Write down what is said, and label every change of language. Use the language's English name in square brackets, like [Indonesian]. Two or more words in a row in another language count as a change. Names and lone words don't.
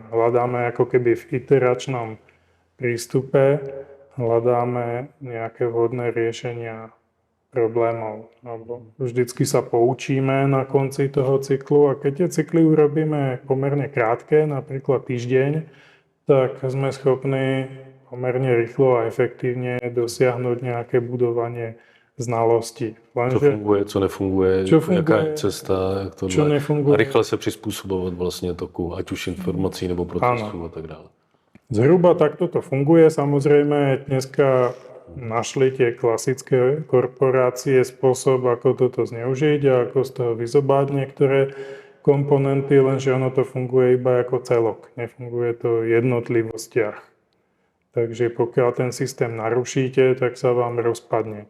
[Slovak] Hľadáme ako keby v iteračnom prístupe, hľadáme nejaké vhodné riešenia problémov. Alebo vždycky sa poučíme na konci toho cyklu a keď tie cykly urobíme pomerne krátke, napríklad týždeň, tak sme schopní pomerne rýchlo a efektívne dosiahnuť nejaké budovanie znalosti. [Czech] Co funguje, co nefunguje, jaká je cesta, jak to [Slovak] čo nefunguje. [Czech] A rychle se přizpůsobovat vlastně toku, ať už informací nebo procesů a tak dále. [Slovak] Zhruba takto to funguje. Samozrejme, dneska našli tie klasické korporácie spôsob, ako toto zneužiť a ako z toho vyzobať niektoré komponenty, lenže ono to funguje iba ako celok. Nefunguje to v jednotlivostiach. Takže pokiaľ ten systém narušíte, tak sa vám rozpadne.